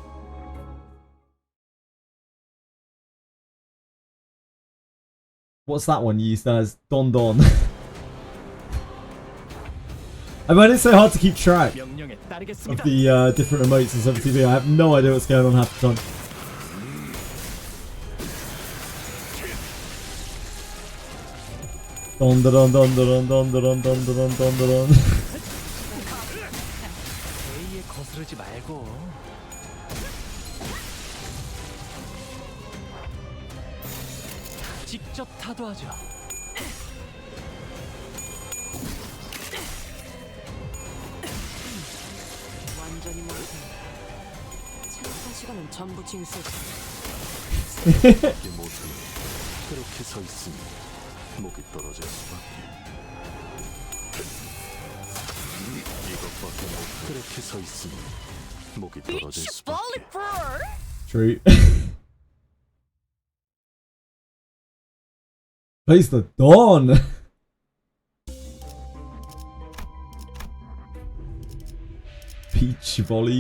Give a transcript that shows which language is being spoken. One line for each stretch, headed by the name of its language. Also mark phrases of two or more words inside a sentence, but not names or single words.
English: What's that one used as? Don Don. I mean, it's so hard to keep track of the different emotes in 7TV. I have no idea what's going on half the time. Don don don don don don don don don don don don.
Korean: A에 거스르지 말고. 직접 타도하죠. 완전히 모르겠네. 체력한 시간은 전부 징수했으니 이게 못하니 그렇게 서 있으니 목이 떨어질 수밖에. 이것밖에 못. 그렇게 서 있으니 목이 떨어질 수밖에.
English: True. Plays the Dawn. Peach volley.